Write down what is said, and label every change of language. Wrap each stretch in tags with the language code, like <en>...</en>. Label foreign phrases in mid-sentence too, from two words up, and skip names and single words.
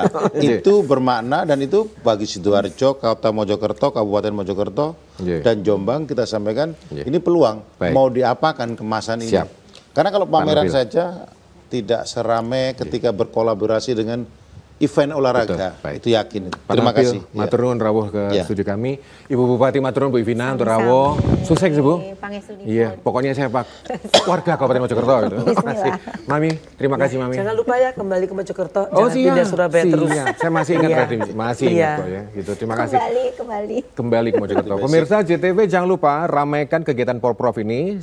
<id>Itu bermakna dan itu bagi Sidoarjo, Kota Mojokerto, Kabupaten Mojokerto, dan Jombang kita sampaikan ini peluang. Mau diapakan kemasan ini. Karena kalau pameran saja tidak seramai ketika berkolaborasi dengan event olahraga. Itu yakin. Terima kasih.</id> <jv>Matur nuwun rawuh</jv> <id>ke studio kami. Ibu Bupati</id> <jv>matur nuwun</jv> <id>Bu Ivina untuk rawuh. Sukses Bu. Iya, pokoknya saya Pak warga Kabupaten Mojokerto gitu. Terima kasih. Mami, terima kasih Mami. Jangan lupa ya kembali ke Mojokerto. Jangan pindah Surabaya terus. Saya masih ingat tadi, masih ingat kok ya. Gitu. Terima kasih. Kembali ke Mojokerto. Pemirsa JTV jangan lupa ramaikan kegiatan Porprov ini.</id>